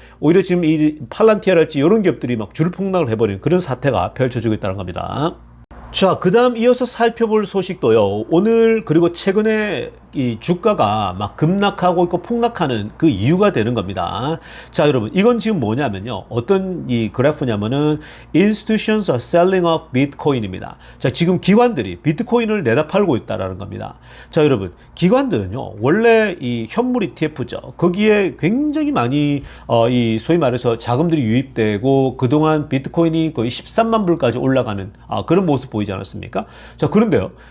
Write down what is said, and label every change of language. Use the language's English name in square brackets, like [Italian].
[Korean] 오히려 지금 이 팔란티아랄지 이런 기업들이 막 줄폭락을 해버리는 그런 사태가 펼쳐지고 있다는 겁니다. 자, 그 다음 이어서 살펴볼 소식도요. 오늘 그리고 최근에 이 주가가 막 급락하고 있고 폭락하는 그 이유가 되는 겁니다. 자, 여러분, 이건 지금 뭐냐면요. 어떤 이 그래프냐면은 [English] Institutions are selling off Bitcoin입니다. [Korean] 자, 지금 기관들이 비트코인을 내다 팔고 있다라는 겁니다. 자, 여러분, 기관들은요. 원래 이 현물 ETF죠. 거기에 굉장히 많이 이 소위 말해서 자금들이 유입되고 그동안 비트코인이 거의 13만 불까지 올라가는 그런 모습 보이죠. 보이지 않았습니까? 자, 그런데요.